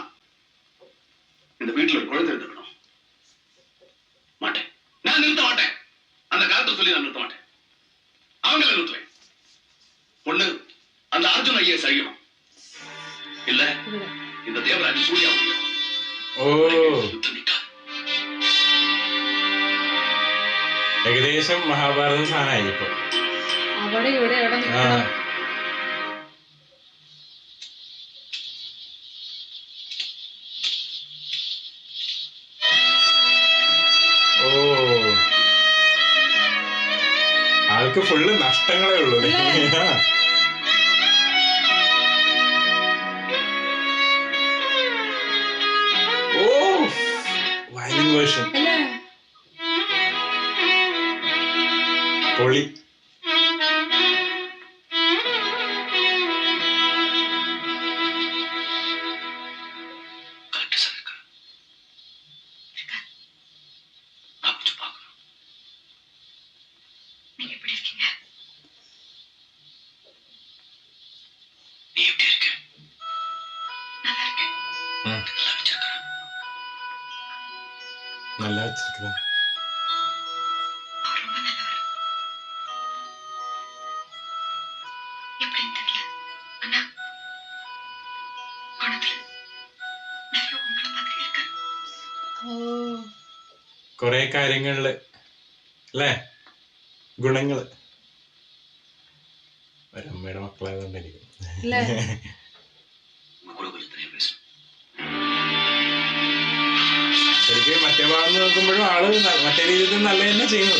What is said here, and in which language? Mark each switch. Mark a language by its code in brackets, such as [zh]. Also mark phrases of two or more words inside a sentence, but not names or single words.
[ta] இந்த வீட்டுல ஒரு குழந்தை இருக்கணும். மாட்டேன், நான் நிறுத்த மாட்டேன். அந்த கலெக்டர் சொல்லி நான் நிறுத்த மாட்டேன். அவங்கள நிறுத்துவேன். ஒண்ணு அந்த அர்ஜுன் ஐஏஎஸ் அழியணும், இல்ல இந்த தேவராஜ் சூர்யா முடியும். [ml] ഏകദേശം മഹാഭാരതം സാധനമായി ഇപ്പൊ. അവിടെ ഇവിടെ എവിടെ നിൽക്കണം? ആൾക്ക് ഫുള്ള് നഷ്ടങ്ങളേ ഉള്ളൂ. [en] violin version [ml] പൊളി. [ta] நீங்க எப்படி இருக்கீங்க? நீ எப்படி இருக்க? நல்லா இருக்கேன். நல்லா வச்சிருக்கேன். அவர் ரொம்ப நல்லவர். எப்படின்னு தெரியல, ஆனா குணத்துல நிறைய உங்களை மாதிரி இருக்கு. [ml] കൊറേ കാര്യങ്ങളില് അല്ലേ ഗുണങ്ങള്. ഒരമ്മയുടെ മക്കളായതുകൊണ്ടായിരിക്കും. ശരിക്കും മറ്റേ ഭാഗം നോക്കുമ്പോഴും ആള് മറ്റേ രീതിയിൽ നല്ല തന്നെ ചെയ്യുന്നത്.